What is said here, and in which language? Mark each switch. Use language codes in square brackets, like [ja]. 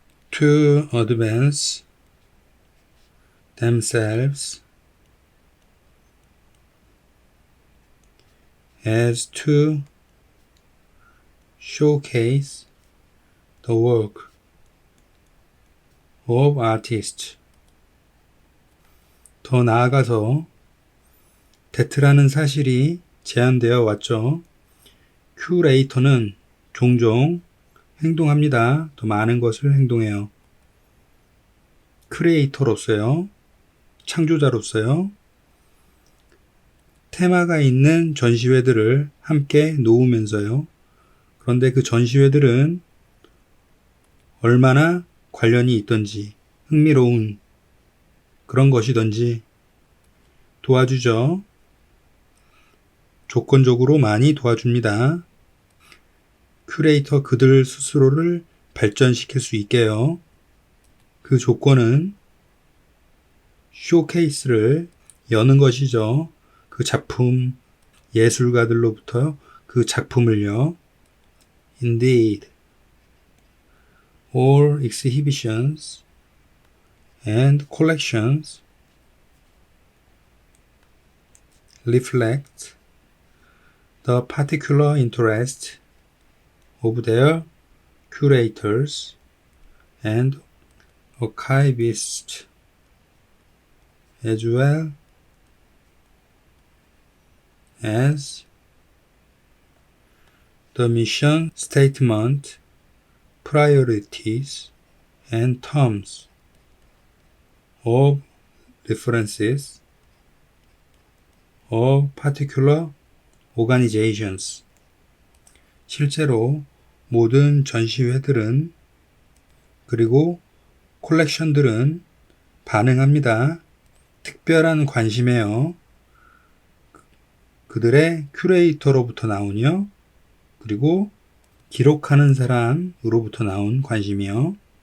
[en] to advance themselves as to showcase the work of artists. [ko] 더 나아가서 데트라는 사실이 제한되어 왔죠. 큐레이터는 종종 행동합니다. 더 많은 것을 행동해요. 크리에이터로서요. 창조자로서요. 테마가 있는 전시회들을 함께 놓으면서요. 그런데 그 전시회들은 얼마나 관련이 있던지, 흥미로운 그런 것이던지 도와주죠. 조건적으로 많이 도와줍니다. 큐레이터 그들 스스로를 발전시킬 수 있게요. 그 조건은 쇼케이스를 여는 것이죠. 그 작품, 예술가들로부터 그 작품을요. [en] Indeed, all exhibitions and collections reflect the particular interest of their curators and archivists, as well as the mission statement, priorities, and terms of references of particular organizations. [ko] 실제로 모든 전시회들은 그리고 콜렉션들은 반응합니다. 특별한 관심에요. 그들의 큐레이터로부터 나오며 그리고 기록하는 사람으로부터 나온 관심이요.